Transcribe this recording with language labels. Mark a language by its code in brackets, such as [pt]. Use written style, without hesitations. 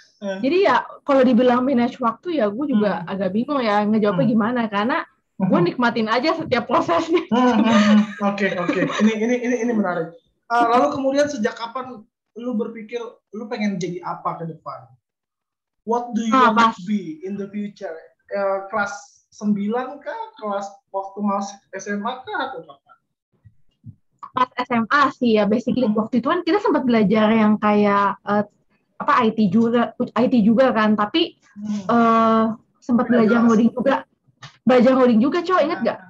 [id] Jadi ya kalau dibilang manage waktu ya gue juga agak bingung ya ngejawabnya gimana, karena gue nikmatin aja setiap prosesnya. Oke. Ini menarik. Lalu kemudian sejak kapan lu berpikir lu pengen jadi apa ke depan? [en] What do you want to be in the future? [id] Kelas 9 kah? Kelas waktu masuk SMA kah atau apa? Pas SMA sih ya basically waktu itu kan kita sempat belajar yang kayak IT juga kan, tapi sempat belajar coding juga, Cok, inget gak?